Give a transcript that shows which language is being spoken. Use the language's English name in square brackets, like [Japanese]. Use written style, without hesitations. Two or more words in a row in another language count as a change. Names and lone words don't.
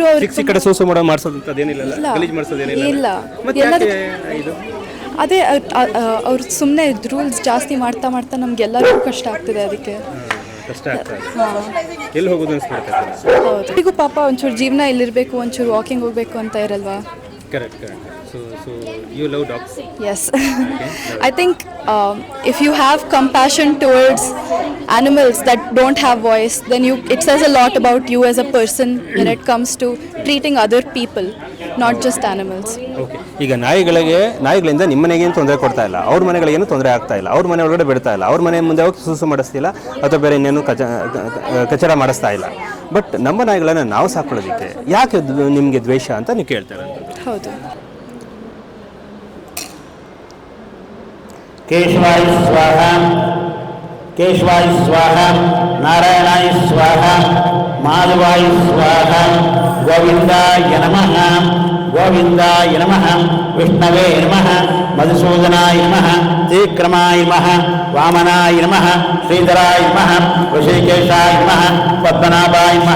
[Kannada] ಅವ್ರು ಕಡೆ ಸೂಸು ಮಾಡೋ ಮಾಡಿಸೋದೇನಿಲ್ಲ, ಗಲೀಜು ಮಾಡಿಸೋದೇನಿಲ್ಲ. ಇಲ್ಲ, ಎಲ್ಲದೂ ಅದೇ ಅವ್ರು ಸುಮ್ಮನೆ ರೂಲ್ಸ್ ಜಾಸ್ತಿ ಮಾಡ್ತಾ ನಮ್ಗೆಲ್ಲರಿಗೂ ಕಷ್ಟ ಆಗ್ತಿದೆ. ಅದಕ್ಕೆ ಕಷ್ಟ ಆಗ್ತದೆ. ಎಲ್ಲಿ ಹೋಗೋದು ಅನ್ಸ್ಬಿಡುತ್ತೆ. ಹೌದು. ಈಗ ಪಾಪ ಒಂಚೂರು ಜೀವನ ಇಲ್ಲಿರಬೇಕು, ಒಂಚೂರು ವಾಕಿಂಗ್ ಹೋಗ್ಬೇಕು ಅಂತ ಇರಲ್ವಾ? [English] Correct. So you love dogs? Yes. I think if you have compassion towards animals that don't have voice, then it says a lot about you as a person when it comes to treating other people, not just animals. Okay. [Kannada] ಈಗ ನಾಯಿಗಳಿಂದ ನಿಮ್ಮ ಮನೆಗೇನು ತೊಂದರೆ ಕೊಡ್ತಾ ಇಲ್ಲ, ಅವ್ರ ಮನೆಗಳಿಗೇನು ತೊಂದರೆ ಆಗ್ತಾ ಇಲ್ಲ, ಅವ್ರ ಮನೆ ಒಳಗಡೆ ಬಿಡ್ತಾ ಇಲ್ಲ, ಅವ್ರ ಮನೆ ಮುಂದೆ ಹೋಗಿ ಸೂಸು ಮಾಡಿಸ್ತಿಲ್ಲ ಅಥವಾ ಬೇರೆ ಇನ್ನೇನು ಕಚರ ಮಾಡಿಸ್ತಾ ಇಲ್ಲ. ಬಟ್ ನಮ್ಮ ನಾಯಿಗಳನ್ನು ನಾವು ಸಾಕೊಳ್ಳೋದಕ್ಕೆ ಯಾಕೆ ನಿಮಗೆ ದ್ವೇಷ ಅಂತ ನೀವು ಕೇಳ್ತಾರೆ? ಹೌದು. [Sanskrit] केशवाय स्वाहा नारायणाय स्वाहा माधवाय स्वाहा गोविंदाय नमः विष्णवे नमः मधुसूदनाय नमः त्रिक्रमाय नमः वामनाय नमः श्रीधराय नमः ऋषिकेशाय नमः पद्मनाभाय नमः